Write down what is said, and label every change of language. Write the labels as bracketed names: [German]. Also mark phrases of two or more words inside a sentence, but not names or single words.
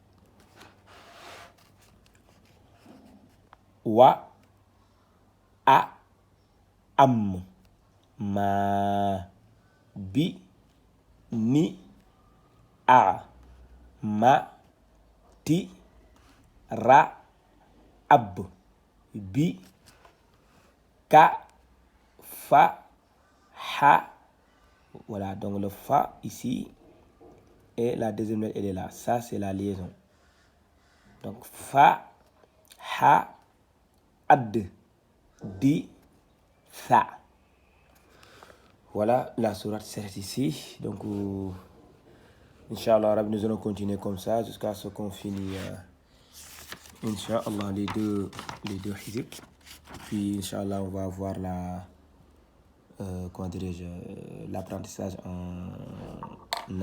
[Arabic] wa, a, am, ma, bi, ni, a, ma, ti, ra, ab, bi, ka, fa, ha. [French] Voilà, donc le fa ici et la deuxième lettre elle est là. Ça c'est la liaison. Donc [Arabic] fa, ha, ad, di, sa. [French] Voilà, la sourate s'arrête ici. Donc [Arabic] Inch'Allah, [French] nous allons continuer comme ça jusqu'à ce qu'on finisse [Arabic] Inch'Allah [French] les deux hizib. Puis [Arabic] Inch'Allah [French] on va voir l'apprentissage en attaché.